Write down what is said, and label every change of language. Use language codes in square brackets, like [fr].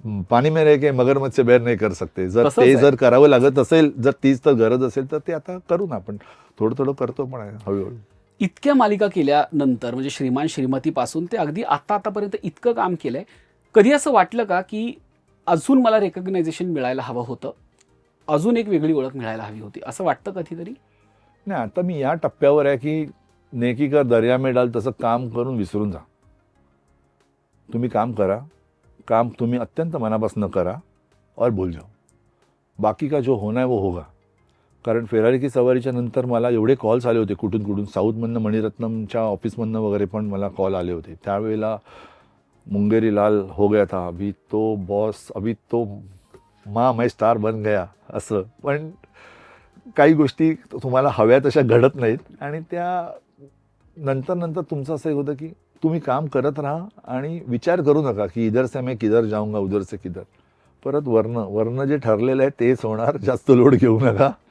[hi] पाणी में रह के मगरमच्छ से बेर नाही कर सकते. [mr] जर तसंच ते आहे. जर करावं लागत असेल, जर तीच तर गरज असेल, तर ते आता करू ना आपण. थोडं करतो पण आहे हळूहळू. इतक्या मालिका केल्यानंतर, म्हणजे श्रीमान श्रीमतीपासून ते अगदी आतापर्यंत इतकं काम केलंय, कधी असं वाटलं का की अजून मला रेकग्नायझेशन मिळायला हवं होतं, अजून एक वेगळी ओळख मिळायला हवी होती, असं वाटतं कधीतरी? नाही, आता मी या टप्प्यावर आहे की [hi] नेकी का दर्या में डाल, [mr] तसं काम करून विसरून जा. तुम्ही काम करा, काम तुम्ही अत्यंत मनापासून करा [hi] और भूल जाओ. बाकी का जो होना है वो होगा. [mr] कारण फेरारी की सवारीच्या नंतर मला एवढे कॉल्स आले होते कुठून साऊथमधनं, मणिरत्नमच्या ऑफिसमधनं वगैरे पण मला कॉल आले होते. [hi] त्यावेळेला मुंगेरी लाल हो गया था, अभी तो बॉस, अभी तो माँ मैं स्टार बन गया, असं. [mr] पण काही गोष्टी तुम्हाला हव्या तशा घडत नाहीत, आणि त्या नंतर तुमचं असं एक होतं की तुम्ही काम करत राहा आणि विचार करू नका की [hi] इधर से मैं किधर जाऊंगा, उधर से किधर. [mr] परत वरनं जे ठरलेलं आहे तेच होणार. जास्त लोड घेऊ नका.